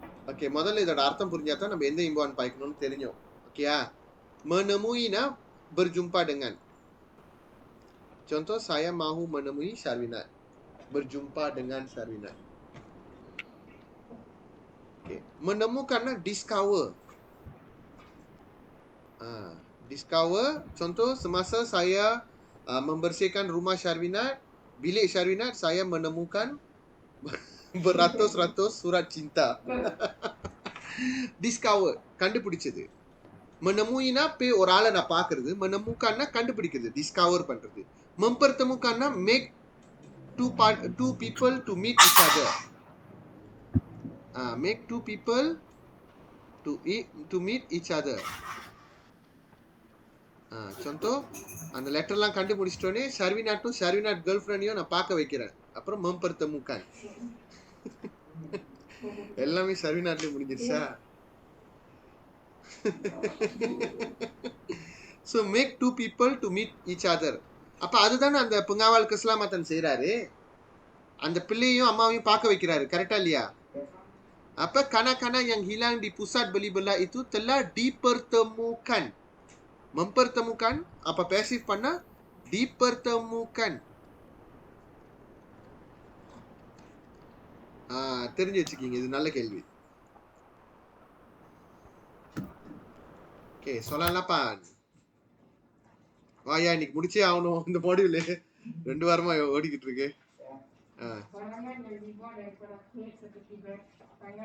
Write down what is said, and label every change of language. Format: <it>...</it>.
<ta>Okay, முதல்ல இதோட அர்த்தம் புரிஞ்சாதான் நம்ம எந்த இம்பான் பாய்க்கணும்னு தெரியும். ஓகேயா?</ta> <ms>Menemuiனா berjumpa dengan. Contoh, saya mahu menemui Syarwinat. Berjumpa dengan Syarwinat. Okay. Menemukanlah discover. Discover, contoh, semasa saya membersihkan rumah Syarwinat, bilik Syarwinat, saya menemukan beratus-ratus surat cinta.</ms> <ta>Discover, கண்டுபிடிச்சது. menemuiனா போய் ஒரு ஆளை நான் பார்க்கறது, menemukanனா கண்டுபிடிக்கிறது, discover பண்றது.</ta> <en>mempertemukanனா make two people to meet each other. Make two people to meet each other.</en> <ta>contoh, அந்த லெட்டர்லாம் கண்டுபிடிச்சிட்டோனே ஷர்வினாட்டும் ஷர்வினாட் girl ஃப்ரெண்டையும் நான் பார்க்க வைக்கிறேன். அப்புறம் mempertemukan. எல்லாமே ஷர்வினாட்லயே முடிஞ்சிருச்சா?</ta> <en>So make two people to meet each other.</en> <ta>அப்ப அதுதானே அந்த pengawal keselamatan செய்றாரு. அந்த பிள்ளையும் அம்மாவையும் பார்க்க வைக்கிறாரு, கரெக்டா இல்லையா?</ta> <ms>அப்ப kanak-kanak yang hilang di pusat beli belah itu telah dipertemukan. Mempertemukan, apa pasif பண்ணா dipertemukan.</ms> <ta>தெரிஞ்சு வச்சுக்கீங்க, இது நல்ல கேள்வி. Okay, soalan 8. வாயா, இன்னைக்கு முடிச்சே ஆகணும் இந்த மாடியூல். 2 வாரமா ஓடிக்கிட்டு இருக்கு.</ta> <ms>Barangan yang dibuat daripada kulit seperti tangan</ms>